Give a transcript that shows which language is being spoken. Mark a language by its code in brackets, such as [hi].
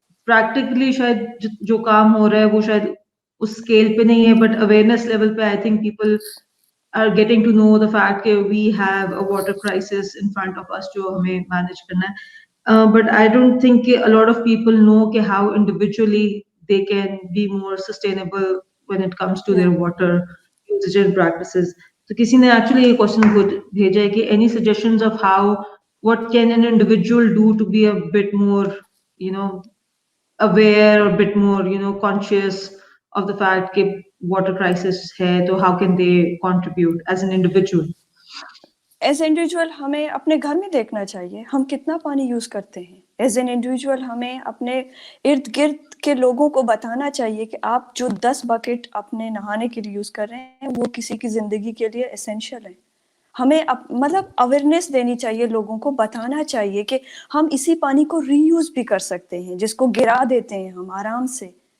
[ur] Practically شاید جو کام ہو رہا ہے وہ شاید اس اسکیل پہ نہیں ہے, بٹ اویئرنیس لیول پہ [en] I think people are getting to know the fact that we have a water crisis in front of us [ur] جو ہمیں manage کرنا ہے. [en] But I don't think a lot of people know how individually they can be more sustainable when it comes to their Yeah. water usage and practices. [ur] تو کسی نے actually یہ question بھیجا ہے کہ [en] any suggestions of how what can an individual do to be a bit more, you know, aware or bit more, you know, conscious of the fact کہ water crisis ہے, تو how can they contribute as an individual? [ur] As individual ہمیں اپنے گھر میں دیکھنا چاہیے ہم کتنا پانی یوز کرتے ہیں. ایز این انڈیویجول ہمیں اپنے ارد گرد کے لوگوں کو بتانا چاہیے کہ آپ جو 10 بکٹ اپنے نہانے کے لیے یوز کر رہے ہیں وہ کسی کی زندگی کے لیے اسینشیل ہے. ہمیں مطلب اویئرنیس دینی چاہیے, لوگوں کو بتانا چاہیے کہ ہم اسی پانی کو ری یوز بھی کر سکتے ہیں, جس کو گرا دیتے ہیں ہم آرام سے.